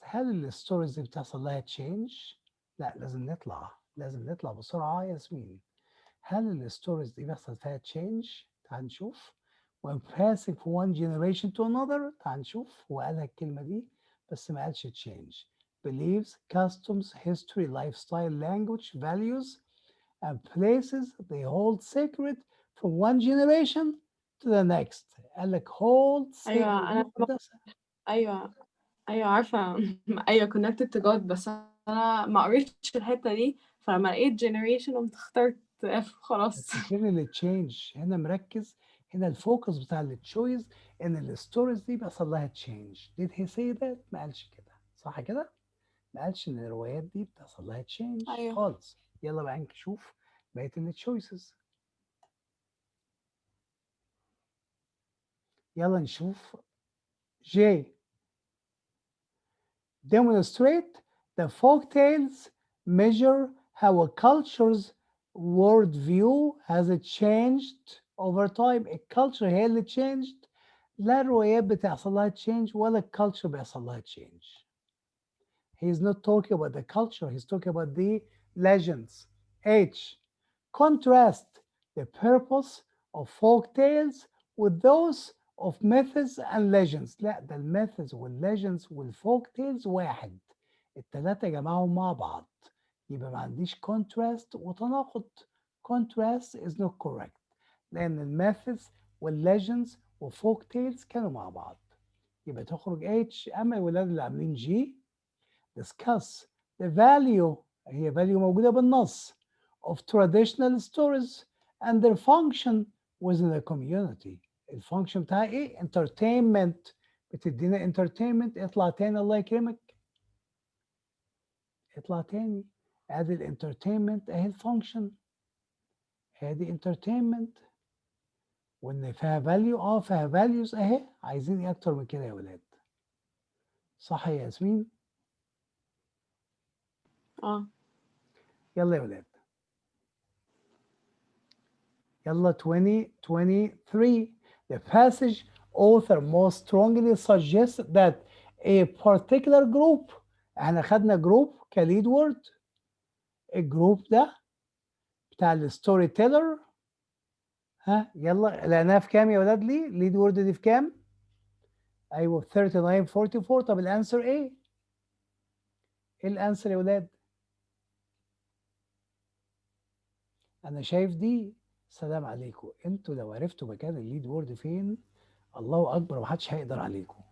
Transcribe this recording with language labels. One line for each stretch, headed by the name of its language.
Arabic: هل الستوريز دي بتحصل لها
English: change؟
Arabic: لا، لازم نطلع بسرعة يا ياسمين. هل الستوريز دي بيحصل فيها تشينج؟ تعال نشوف.
English: when passing from one generation to another،
Arabic: تعال نشوف. هو قالها الكلمة دي بس ما قالش
English: change. beliefs, customs, history, lifestyle, language, values and places they hold sacred from one generation to the next.
Arabic: قال لك
English: hold
Arabic: أيوة
English: sacred
Arabic: أنا مقدسة. أيوة عارفة أيوة
English: connected to God،
Arabic: بس أنا ما قريتش الحتة دي، فلما لقيت generation قمت اخترت F خلاص. بس فين اللي تشينج؟ هنا مركز، هنا الفوكس بتاع التشويز ان الستوريز دي بيحصل لها تشينج.
English: did he say that؟
Arabic: ما قالش كده، صح كده؟ ما قالش ان الروايات دي بتحصل لها تشينج أيوة. خالص. يلا بقى نشوف بقيه التشويسز. يلا نشوف J.
English: demonstrate the folk tales measure how a culture's worldview has changed over time.
Arabic: الكالتشر هي اللي changed، لا الروايات بتحصل لها
English: change
Arabic: ولا الكالتشر بيحصل لها change.
English: He's not talking about the culture, he's talking about the legends. H. Contrast the purpose of folk tales with those of myths and legends.
Arabic: لا ده الميثز والليجندز والفوك تيلز واحد، التلاتة جمعهم مع بعض، يبقى ما عنديش
English: contrast
Arabic: وتناقض.
English: Contrast is not correct
Arabic: لأن الميثز والليجندز وفوك تيلز كانوا مع بعض، يبقى تخرج H. أما الولاد اللي عاملين
English: G discuss the value، هي value
Arabic: موجودة بالنص
English: of traditional stories and their function within the community.
Arabic: الفانكشن بتاعها ايه؟
English: entertainment،
Arabic: بتدينا entertainment. اطلع تاني الله يكرمك، اطلع تاني. ادي الانترتينمنت اهي الفانكشن، ادي
English: entertainment.
Arabic: وان فيها
English: value،
Arabic: فيها values اهي. عايزين ايه اكتر من كده يا ولاد؟ صح يا ياسمين؟ يلا يا ولاد، يلا 2023.
English: The passage author most strongly suggests that a particular group،
Arabic: احنا خدنا جروب كليد وورد، الجروب ده بتاع الستوري تيلر. ها يلا لقيناها في كام يا ولاد؟ لي ليد وورد دي في كام؟ ايوه 3944. طب الانسر ايه؟ ايه الانسر يا ولاد؟ انا شايف دي. سلام عليكم، انتوا لو عرفتوا مكان الليد وورد فين الله اكبر، محدش هيقدر عليكم.